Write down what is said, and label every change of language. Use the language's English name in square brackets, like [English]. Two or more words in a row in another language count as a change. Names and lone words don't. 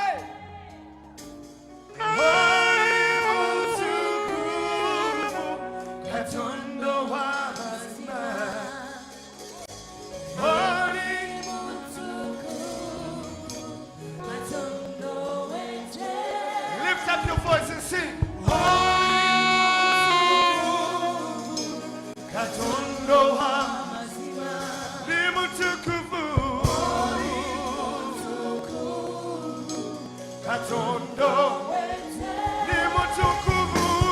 [Ganda] Holy mutukufu katondo wa mazima. Holy mutukufu katondo weche. [English] Lift up your voice and sing. [Ganda] Katondo wa mazima. Ni mutukufu. Katondo ni mutukufu.